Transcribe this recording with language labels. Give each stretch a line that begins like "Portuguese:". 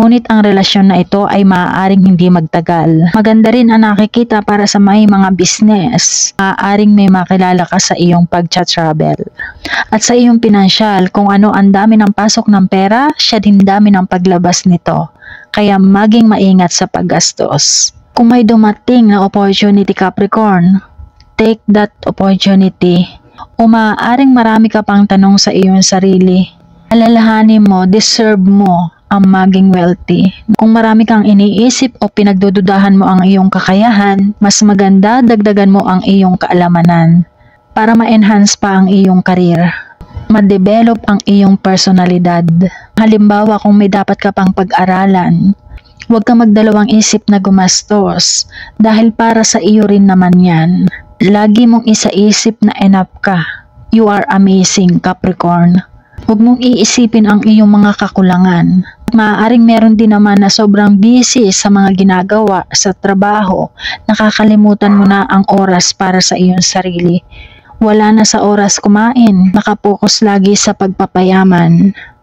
Filipino: Ngunit ang relasyon na ito ay maaaring hindi magtagal. Maganda rin ang nakikita para sa may mga business. Maaaring may makilala ka sa iyong pagcha-travel. At sa iyong pinansyal, kung ano ang dami ng pasok ng pera, siya din dami ng paglabas nito. Kaya maging maingat sa paggastos. Kung may dumating na opportunity, Capricorn,
English: take that opportunity.
Filipino: O maaaring marami ka pang tanong sa iyong sarili. Alalahanin mo, deserve mo ang maging wealthy. Kung marami kang iniisip o pinagdududahan mo ang iyong kakayahan, mas maganda dagdagan mo ang iyong kaalamanan para ma-enhance pa ang iyong career. Ma-develop ang iyong personalidad. Halimbawa, kung may dapat ka pang pag-aralan, huwag kang magdalawang isip na gumastos dahil para sa iyo rin naman yan. Lagi mong isaisip na enough ka.
English: You are amazing, Capricorn.
Filipino: Huwag mong iisipin ang iyong mga kakulangan. Maaaring meron din naman na sobrang busy sa mga ginagawa sa trabaho, nakakalimutan mo na ang oras para sa iyong sarili. Wala na sa oras kumain, nakapokus lagi sa pagpapayaman.